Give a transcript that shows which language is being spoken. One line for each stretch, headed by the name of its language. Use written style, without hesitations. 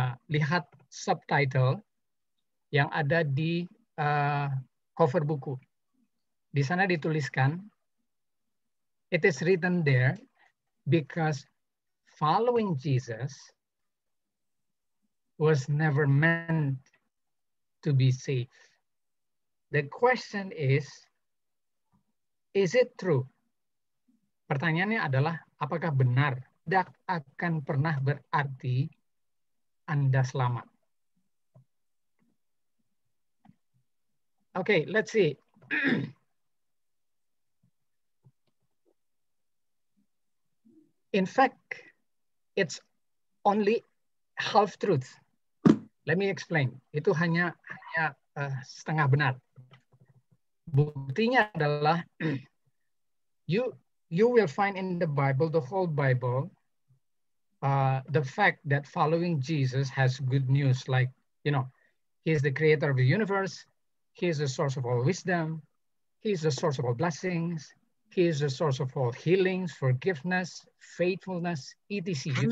Indonesian: Lihat subtitle yang ada di cover buku. Di sana dituliskan,
English: it is written there, because following Jesus was never meant to be safe. The question is it true?
Indonesian: Pertanyaannya adalah, apakah benar tidak akan pernah berarti Anda selamat?
English: Okay, let's see. In fact, it's only half truth. Let me explain.
Indonesian: Itu hanya setengah benar. Buktinya adalah
English: you will find in the Bible, the whole Bible, the fact that following Jesus has good news, like, he is the creator of the universe, he is the source of all wisdom, he is the source of all blessings, he is the source of all healings, forgiveness, faithfulness, etc.